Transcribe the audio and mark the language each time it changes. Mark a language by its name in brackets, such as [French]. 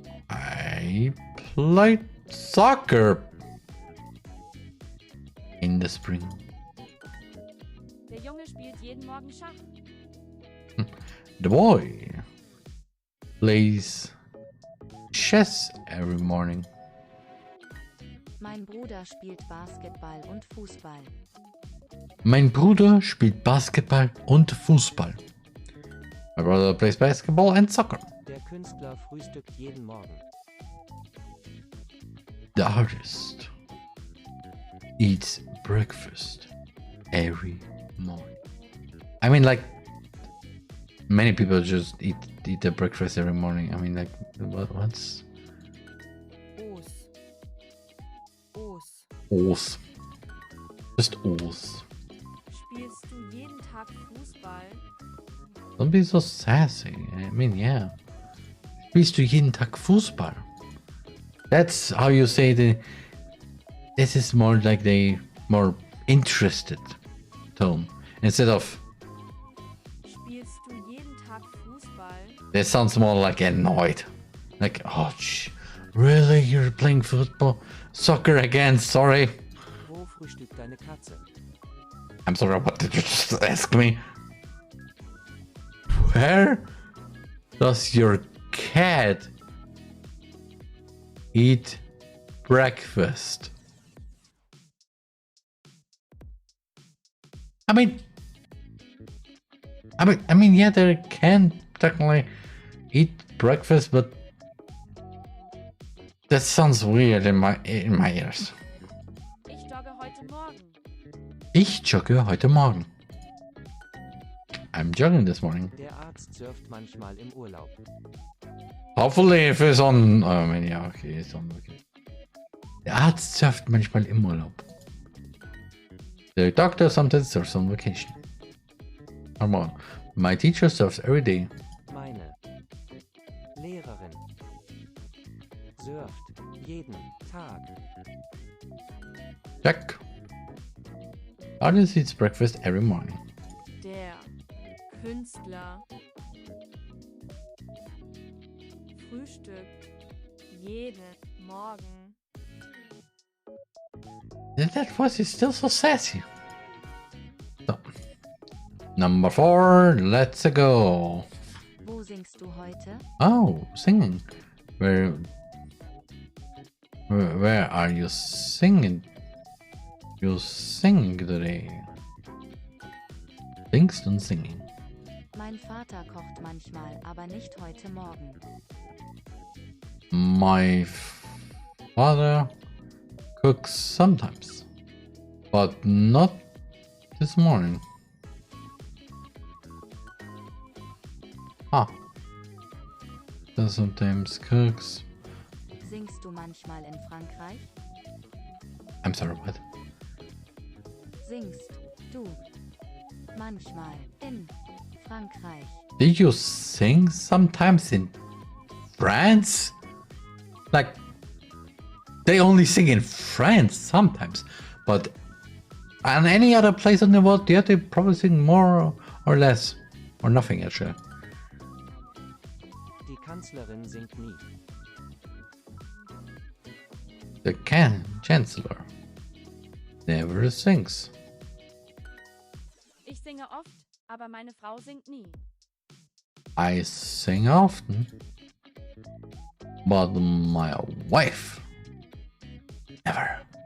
[English] I played soccer in the spring. [German] Der Junge spielt jeden Morgen Schach. [English] The boy plays chess every morning. [German] Mein Bruder spielt Basketball und Fußball. Mein Bruder spielt Basketball und Fußball. [English] My brother plays basketball and soccer. [German] Der Künstler frühstückt jeden Morgen. [English] The artist eats breakfast every morning. I mean, like, many people just eat their breakfast every morning. I mean, like, what's... Os. Just Os. [German] Spielst du jeden Tag Fußball? [English] Don't be so sassy. I mean, yeah. [German] Spielst du jeden Tag Fußball? [English] That's how you say this is more like the more interested tone. Instead of... [German] Spielst du jeden Tag Fußball? [English] It sounds more like annoyed. Like, oh, really? You're playing football? Soccer again, sorry. [German] Wo frühstückt deine Katze? [English] I'm sorry, what did you just ask me? Where does your cat eat breakfast? I mean, yeah, they can technically eat breakfast, but that sounds weird in my ears. [German] Ich jogge heute Morgen. Ich jogge heute Morgen. [English] I'm jogging this morning. [German] Der Arzt surft manchmal im Urlaub. [English] Hopefully if it's on... I mean, yeah, okay, it's on, okay. [German] Der Arzt surft manchmal im Urlaub. [English] The doctor sometimes surfs on vacation. Come on. My teacher surfs every day. [German] Meine Lehrerin surft jeden Tag. [English] Check. Artist eats breakfast every morning. [German] Der Künstler frühstückt jeden Morgen. [English] That voice is still so sassy. So. Number 4, let's go. [German] Wo singst du heute? [English] Oh, singing. Where are you singing You sing today. [German] Singst und singing. Mein Vater kocht manchmal, aber nicht heute Morgen. [English] My father cooks sometimes, but not this morning. Ah. Does sometimes cooks. [German] Singst du manchmal in Frankreich? [English] I'm sorry, what? [German] Singst du manchmal in Frankreich? [English] Did you sing sometimes in France? Like, they only sing in France sometimes, but on any other place in the world, yeah, they probably sing more or less, or nothing actually. [German] Die Kanzlerin singt nie. [English] The Chancellor never sings. [German] Ich singe oft, aber meine Frau singt nie. [English] I sing often, but my wife never.